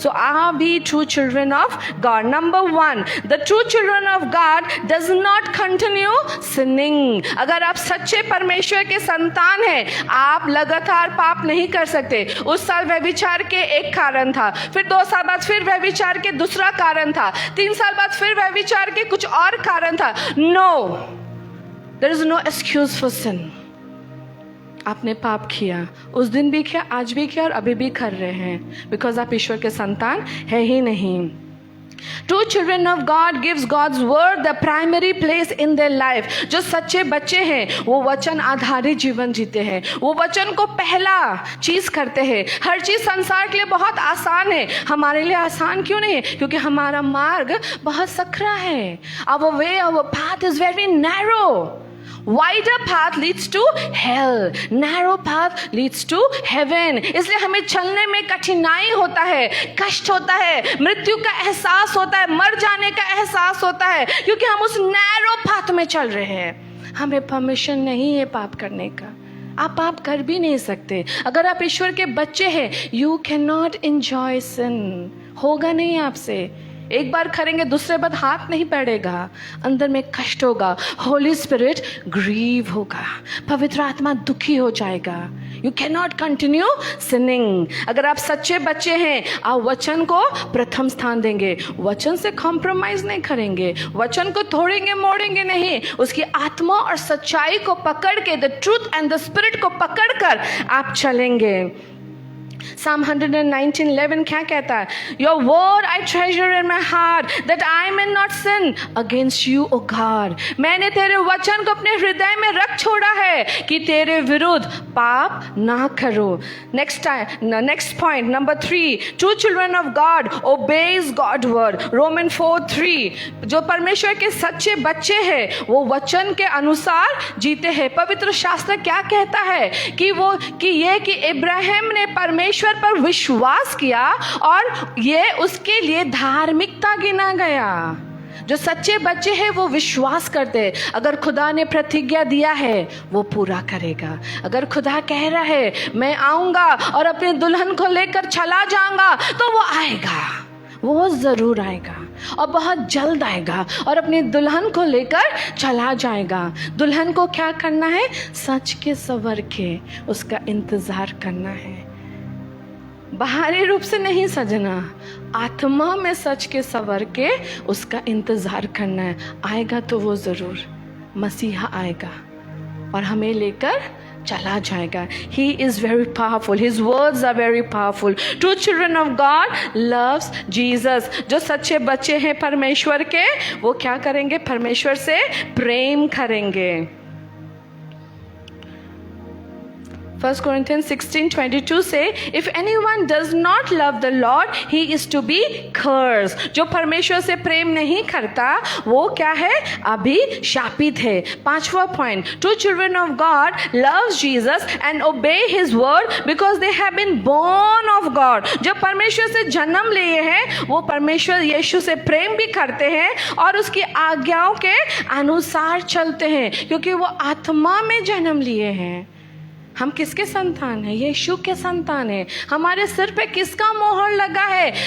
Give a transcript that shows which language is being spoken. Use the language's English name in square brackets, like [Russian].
[English] So are we true children of God? Number 1, the true children of God does not continue sinning. [Hindi] अगर आप सच्चे परमेश्वर के संतान हैं, आप लगातार पाप नहीं कर सकते। उस साल व्यभिचार के एक कारण था, फिर 2 साल बाद फिर व्यभिचार के दूसरा कारण था, 3 साल बाद फिर व्यभिचार के कुछ और कारण था। [English] No, there is no excuse for sin. [Hindi] आपने पाप किया, उस दिन भी किया, आज भी किया और अभी भी कर रहे हैं, बिकॉज आप ईश्वर के संतान है ही नहीं। [English] True children of God gives God's word the primary place in their life. [Hindi] जो सच्चे बच्चे हैं वो वचन आधारित जीवन जीते हैं, वो वचन को पहला चीज करते हैं। हर चीज संसार के लिए बहुत आसान है, हमारे लिए आसान क्यों नहीं है? क्योंकि हमारा मार्ग बहुत सकरा है। [English] Our way, our path is very narrow. Wider path leads to hell, narrow path leads to heaven. [Hindi] इसलिए हमें चलने में कठिनाई होता है, कष्ट होता है, मृत्यु का एहसास होता है, मर जाने का एहसास होता है, क्योंकि हम उस नैरो पाथ में चल रहे हैं। हमें परमिशन नहीं है पाप करने का। आप पाप कर भी नहीं सकते। अगर आप ईश्वर के बच्चे हैं, [English] You can not enjoy sin. [Hindi] होगा नहीं आपसे। एक बार करेंगे, दूसरे बार हाथ नहीं पड़ेगा, अंदर में कष्ट होगा, होली स्पिरिट ग्रीव होगा, पवित्र आत्मा दुखी हो जाएगा। [English] You can not continue sinning. [Hindi] अगर आप सच्चे बच्चे हैं, आप वचन को प्रथम स्थान देंगे, वचन से कॉम्प्रोमाइज नहीं करेंगे, वचन को तोड़ेंगे मोड़ेंगे नहीं, उसकी आत्मा और सच्चाई को पकड़ के, [English] the truth and the spirit [Hindi] को पकड़ कर आप चलेंगे। Psalm 119:11 क्या कहता है? [English] Your word I treasure in my heart that I may not sin against you, O God. [Hindi] मैंने तेरे वचन को अपने हृदय में रख छोड़ा है कि तेरे विरुद्ध पाप ना करो। [English] Next point, number 3, true children of God obeys God's word. [Hindi] Roman 4:3, जो परमेश्वर के सच्चे बच्चे हैं वो वचन के अनुसार जीते हैं। पवित्र शास्त्र क्या कहता है कि इब्राहिम ने परमेश्वर पर विश्वास किया और ये उसके लिए धार्मिकता गिना गया। जो सच्चे बच्चे हैं वो विश्वास करते हैं, अगर खुदा ने प्रतिज्ञा दिया है वो पूरा करेगा। अगर खुदा कह रहा है मैं आऊंगा और अपने दुल्हन को लेकर चला जाऊंगा, तो वो आएगा, वो जरूर आएगा और बहुत जल्द आएगा और अपनी दुल्हन को लेकर चला जाएगा। दुल्हन को क्या करना है? सच के सवर के उसका इंतजार करना है। बाहरी रूप से नहीं सजना, आत्मा में सच के सवर के उसका इंतजार करना है। आएगा तो वो जरूर, मसीहा आएगा और हमें लेकर चला जाएगा। [English] He is very powerful. His words are very powerful. True children of God loves Jesus. [Hindi] जो सच्चे बच्चे हैं परमेश्वर के, वो क्या करेंगे? परमेश्वर से प्रेम करेंगे। [English] 1 Corinthians 16:22 [Hindi] से [English] if anyone does not love the Lord, he is to be cursed. [Hindi] जो परमेश्वर से प्रेम नहीं करता वो क्या है? अभी शापित है. [English] 5वां point, true children of God loves Jesus and obey his word because they have been born of God. [Hindi] जो परमेश्वर से जन्म लिए हैं वो परमेश्वर यीशु से प्रेम भी करते हैं और उसकी आज्ञाओं के अनुसार चलते हैं क्योंकि वो आत्मा में जन्म लिए हैं. हम किसके संतान हैं? यीशु के संतान हैं. हमारे सिर पे किसका मोहर लगा है?